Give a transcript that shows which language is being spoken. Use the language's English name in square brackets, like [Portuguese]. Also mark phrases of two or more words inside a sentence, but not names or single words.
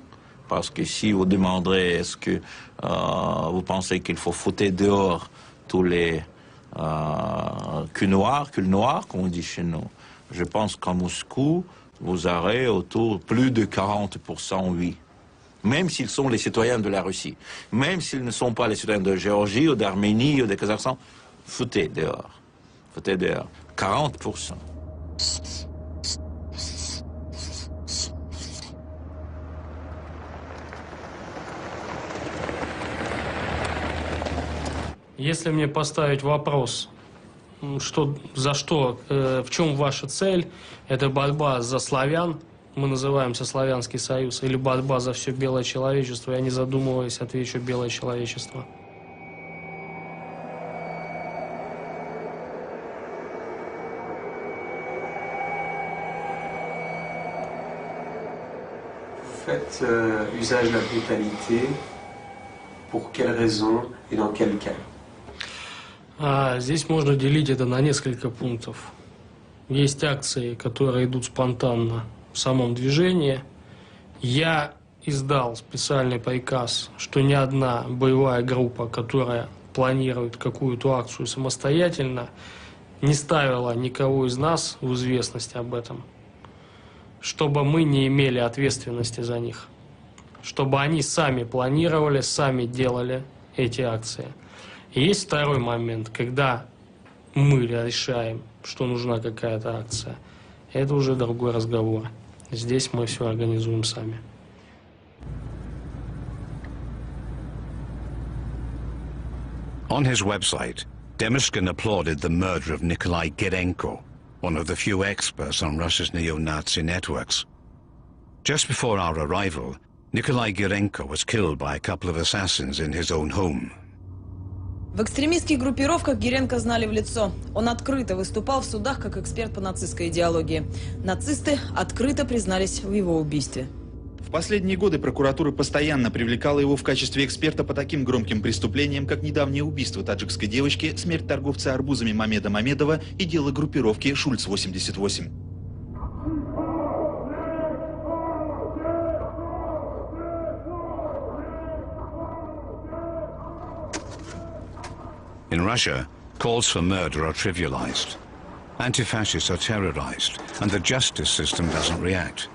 [French] Parce que si vous demanderez est-ce que vous pensez qu'il faut foutre dehors tous les culs noirs, comme on dit chez nous, je pense qu'à Moscou, vous aurez autour plus de 40% oui. Même s'ils sont les citoyens de la Russie, même s'ils ne sont pas les citoyens de Géorgie ou d'Arménie ou de Kazakhstan, foutez dehors. Foutez dehors. 40%. [Russian] Если мне поставить вопрос, за что, в чем ваша цель, это борьба за славян, мы называемся Славянский Союз, или борьба за все белое человечество, я не задумываясь отвечу белое человечество. [French] Faites usage de la brutalité, pour quelles raisons et dans quel cas? [Russian] Здесь можно делить это на несколько пунктов. Есть акции, которые идут спонтанно в самом движении. Я издал специальный приказ, что ни одна боевая группа, которая планирует какую-то акцию самостоятельно, не ставила никого из нас в известность об этом, чтобы мы не имели ответственности за них, чтобы они сами планировали, сами делали эти акции. И есть второй момент, когда мы решаем, что нужна какая-то акция. Это уже другой разговор. Здесь мы все организуем сами. [English] On his website, Demushkin applauded the murder of Nikolai Girenko, one of the few experts on Russia's neo-Nazi networks. Just before our arrival, Nikolai Girenko was killed by a couple of assassins in his own home. [Russian] В экстремистских группировках Гиренко знали в лицо. Он открыто выступал в судах как эксперт по нацистской идеологии. Нацисты открыто признались в его убийстве. В последние годы прокуратура постоянно привлекала его в качестве эксперта по таким громким преступлениям, как недавнее убийство таджикской девочки, смерть торговца арбузами Мамеда Мамедова и дело группировки «Шульц-88». [English] In Russia, calls for murder are trivialized. Anti-fascists are terrorized, and the justice system doesn't react.